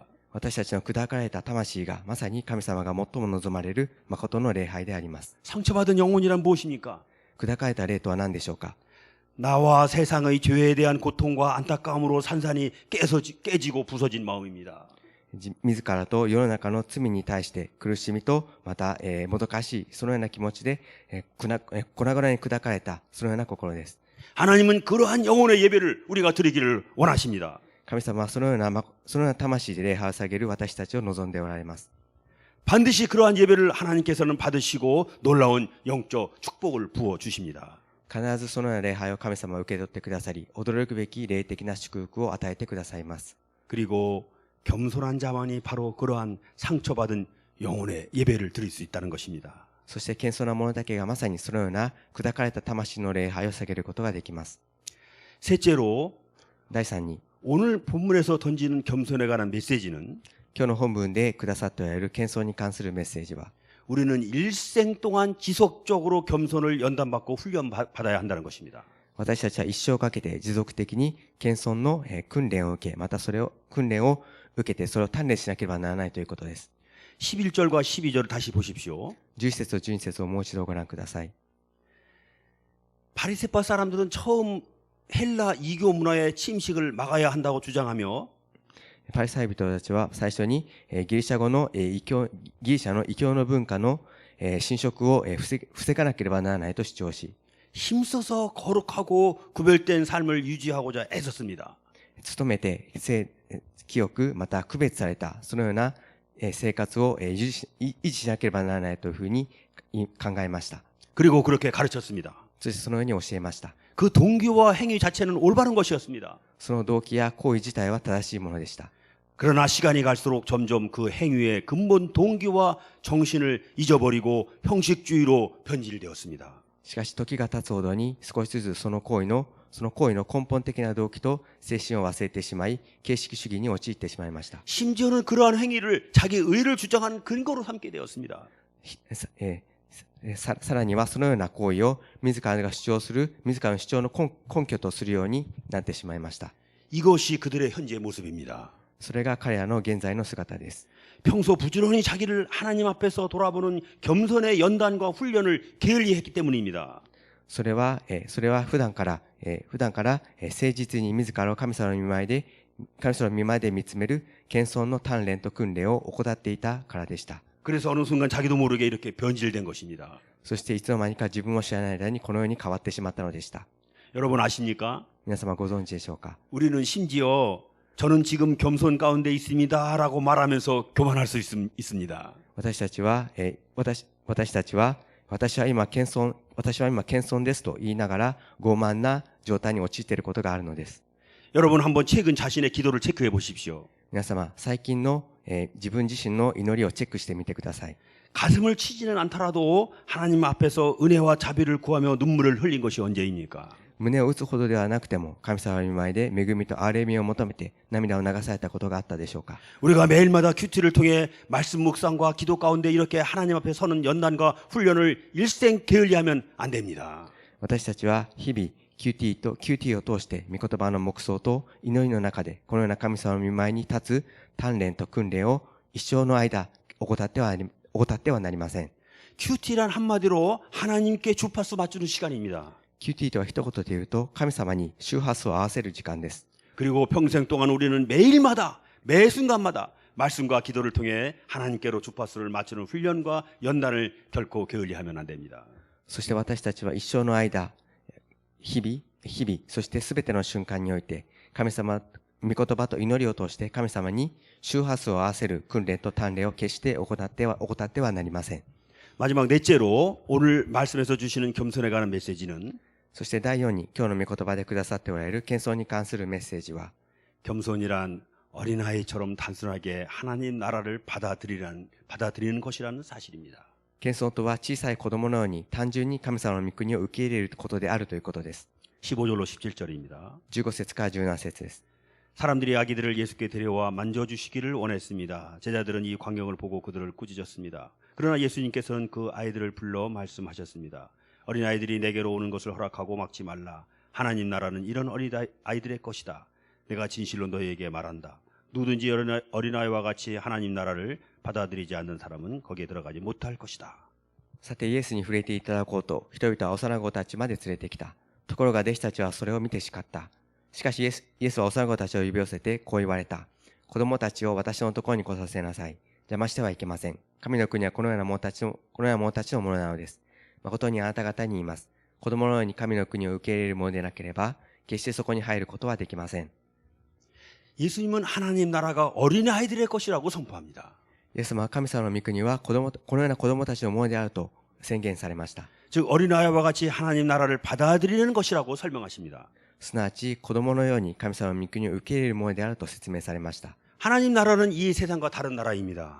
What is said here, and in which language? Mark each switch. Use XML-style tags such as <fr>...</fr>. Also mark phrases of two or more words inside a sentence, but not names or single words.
<ja>私たちの砕かれた魂がまさに神様が最も望まれる誠の礼拝であります。</ja> <ko>상처받은 영혼이란 무엇입니까?</ko> <ja>砕かれた霊とは何でしょうか。</ja> <ko>나와 세상의 죄에 대한 고통과 안타까움으로 산산이 깨지고 부서진 마음입니다.</ko> <ja>自らと世の中の罪に対して苦しみとまた、もどかしいそのような気持ちで、粉々に砕かれたそのような心です。</ja> <ko>하나님은 그러한 영혼의 예배를 우리가 드리기를 원하십니다.</ko> <ja>神様はそのような魂で礼拝を捧げる私たちを望んでおられます。</ja> <ko>반드시 그러한 예배를 하나님께서는 받으시고 놀라운 영적 축복을 부어 주십니다.</ko> <ja>必ずそのような礼拝を神様は受け取ってくださり、驚くべき霊的な祝福を与えてくださいます。</ja> <ko>그리고 겸손한 자만이 바로 그러한 상처받은 영혼의 예배를 드릴 수 있다는 것입니다.</ko> <ja>そして謙遜な者だけがまさにそのような砕かれた魂の礼拝を捧げることができます。</ja> <ko>셋째로</ko> <ja>第3に、</ja> <ko>오늘 본문에서 던지는 겸손에 관한 메시지는</ko> <ja>今日の本文でくださっておられる謙遜に関するメッセージは、</ja> <ko>우리는 일생 동안 지속적으로 겸손을 연단받고 훈련받아야 한다는 것입니다.</ko> <ja>私たちは一生かけて持続的に謙遜の訓練を受け、またそれを訓練を受けてそれを鍛錬しなければならないということです。</ja> <ko>11절과 12절을 다시 보십시오.</ko> <ja>11 節と12節をもう一度ご覧ください。</ja> <ko>바리새파 사람들은 처음 헬라 이교 문화의 침식을 막아야 한다고 주장하며</ko> <ja>パリサイ人たちは最初にギリシャの異教の文化の侵食を防がなければならないと主張し、</ja> <ko>힘써서 거룩하고 구별된 삶을 유지하고자 애썼습니다.</ko> <ja>努めて清くまた区別されたそのような生活を維持しなければならないというふうに考えました。</ja> <ko>그리고 그렇게 가르쳤습니다.</ko> <ja>そしてそのように教えました。</ja> <ko>그 동기와 행위 자체는 올바른 것이었습니다.</ko> <ja>その動機や行為自体は正しいものでした。</ja> <ko>그러나 시간이 갈수록 점점 그 행위의 근본 동기와 정신을 잊어버리고 형식주의로 변질되었습니다.</ko> <ja>しかし時が経つほどに少しずつその行為の根本的な動機と精神を忘れてしまい、形式主義に陥ってしまいました。</ja> <ko>심지어는 그러한 행위를 자기 의를 주장하는 근거로 삼게 되었습니다.</ko> <ja>さらにはそのような行為を自らの主張の根拠とするようになってしまいました。</ja> <ko>이것이 그들의 현재 모습입니다.</ko> <ja>それが彼らの現在の姿です。</ja> <ko>평소 부지런히 자기를 하나님 앞에서 돌아보는 겸손의 연단과 훈련을 게을리했기 때문입니다.</ko> <ja>それは普段から誠実に自らを神様の御前で見つめる謙遜の鍛錬と訓練を怠っていたからでした。</ja> <ko>그래서 어느 순간 자기도 모르게 이렇게 변질된 것입니다.</ko> <ja>そしていつの間にか自分を知らない間にこのように変わってしまったのでした。</ja> <ko>여러분 아십니까?</ko> <ja>皆様ご存知でしょうか。</ja> <ko>우리는 심지어 저는 지금 겸손 가운데 있습니다라고 말하면서 교만할 수 있습니다.</ko> <ja>私たちは、私は今謙遜ですと言いながら傲慢な状態に陥っていることがあるのです。</ja> <ko>여러분 한번 최근 자신의 기도를 체크해 보십시오.</ko> <ja>皆様、最近の、自分自身の祈りをチェックしてみてください。</ja> <ko>가슴을 치지는 않더라도 하나님 앞에서 은혜와 자비를 구하며 눈물을 흘린 것이 언제입니까?</ko> <ja>胸を打つほどではなくても、神様の御前で恵みと憐れみを求めて涙を流されたことがあったでしょうか。</ja> <ko>우리가 매일마다 큐티를 통해 말씀 묵상과 기도 가운데 이렇게 하나님 앞에 서는 연단과 훈련을 일생 게을리하면 안 됩니다.</ko> <ja>私たちは日々 QT を通して御言葉の黙想と祈りの中でこのような神様の御前に立つ鍛錬と訓練を一生の間怠ってはなりません。</ja> <ko>큐티란 한마디로 하나님께 주파수 맞추는 시간입니다.</ko> <ja>QT とは一言で言うと神様に周波数を合わせる時間です。</ja> <ko>그리고 평생 동안 우리는 매일마다 매 순간마다 말씀과 기도를 통해 하나님께로 주파수를 맞추는 훈련과 연단을 결코 게을리하면 안 됩니다.</ko> <ja>そして私たちは一生の間日々そして全ての瞬間において神様御言葉と祈りを通して神様に周波数を合わせる訓練と鍛錬を決して怠ってはなりません。</ja> <ko>마지막 넷째로 오늘 말씀에서 주시는 겸손에 관한 메시지는</ko> <ja>そして第4に今日の御言葉でくださっておられる謙遜に関するメッセージは</ja> <ko>겸손이란 어린아이처럼 단순하게 하나님 나라를 받아들이는 것이라는 사실입니다.</ko> <ja>謙遜とは小さい子供のように単純に神様の御国を受け入れることであるということです。</ja> <ko>15절로 17절입니다.</ko> <ja>15 節から17節です。</ja> <ko>사람들이 아기들을 예수께 데려와 만져주시기를 원했습니다. 제자들은 이 광경을 보고 그들을 꾸짖었습니다. 그러나 예수님께서는 그 아이들을 불러 말씀하셨습니다. 어린아이들이 내게로 오는 것을 허락하고 막지 말라. 하나님 나라는 이런 어린아이들의 것이다. 내가 진실로 너희에게 말한다. 누구든지 어린아이와 같이 하나님 나라를 받아들이지 않는 사람은 거기에 들어가지 못할 것이다.</ko> <ja>さてイエスに触れていただこうと人々は幼子たちまで連れてきた。ところが弟子たちはそれを見て叱った。しかしイエスは幼子たちを呼び寄せてこう言われた。子供たちを私のところに来させなさい。邪魔してはいけません。神の国はこのような者たちのものなのです。誠にあなた方に言います。子供のように神の国を受け入れるものでなければ決してそこに入ることはできません。</ja> <ko>예수님은 하나님 나라가 어린아이들의 것이라고 선포합니다.</ko> <ja>イエス様は神様の御国はこのような子供たちのものであると宣言されました。</ja> <ko>즉 어린아이와 같이 하나님 나라를 받아들이는 것이라고 설명하십니다.</ko> <ja>すなわち子供のように神様の御国を受け入れるものであると説明されました。</ja> <ko>하나님 나라는 이 세상과 다른 나라입니다.</ko>